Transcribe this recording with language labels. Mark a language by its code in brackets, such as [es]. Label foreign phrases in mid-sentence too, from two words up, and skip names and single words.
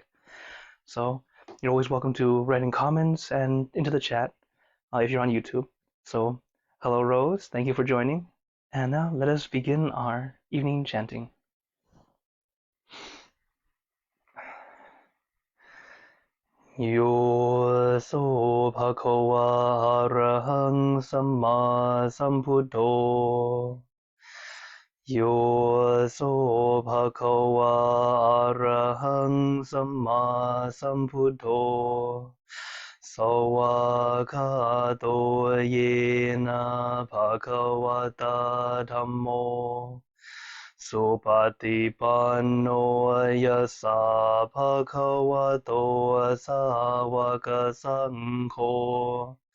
[en] So, you're always welcome to write in comments and into the chat if you're on YouTube. So, hello Rose, thank you for joining. And now let us begin our evening chanting. [pi] Yo so bhagava arahang samma sambuddho. Yo so bhagava arahang samma sambuddho. Sawakato yena bhagavata dhammo Supatipanno yasa bhagavato sāvaka saṅgho